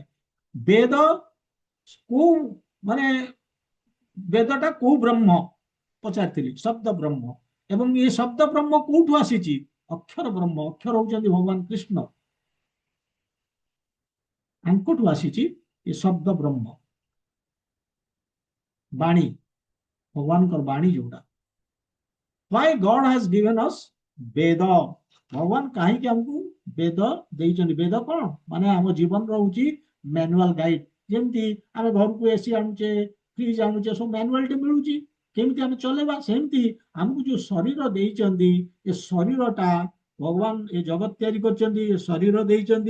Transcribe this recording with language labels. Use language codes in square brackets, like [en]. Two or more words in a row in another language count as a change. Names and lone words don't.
[or] ବେଦ କୋଉ ମାନେ ବେଦଟା କୋଉ ବ୍ରହ୍ମ ପଚାରିଥିଲି, ଶବ୍ଦ ବ୍ରହ୍ମ। ଏବଂ ଏ ଶବ୍ଦ ବ୍ରହ୍ମ କୋଉଠୁ ଆସିଛି? ଅକ୍ଷର ବ୍ରହ୍ମ। ଅକ୍ଷର ହଉଛନ୍ତି ଭଗବାନ କୃଷ୍ଣ, ତାଙ୍କଠୁ ଆସିଛି ଏ ଶବ୍ଦ ବ୍ରହ୍ମ। ବାଣୀ, ଭଗବାନଙ୍କର ବାଣୀ ଯୋଉଟା। [en] Why God has given us ବେଦ? [or] ଭଗବାନ କାହିଁକି ଆମକୁ ବେଦ ଦେଇଛନ୍ତି? ବେଦ କଣ ମାନେ ଆମ ଜୀବନର ହଉଛି [en] manual guide. [or] ଯେମିତି ଆମେ ଘରକୁ ଏସି ଆଣୁଛେ, ଫ୍ରିଜ ଆଣୁଛେ, ସବୁ ମ୍ୟାନୁଆଲଟେ ମିଳୁଛି କେମିତି ଆମେ ଚଲେଇବା। ସେମିତି ଆମକୁ ଯୋଉ ଶରୀର ଦେଇଛନ୍ତି, ଏ ଶରୀରଟା ଭଗବାନ ଏ ଜଗତ ତିଆରି କରିଛନ୍ତି, ଏ ଶରୀର ଦେଇଛନ୍ତି।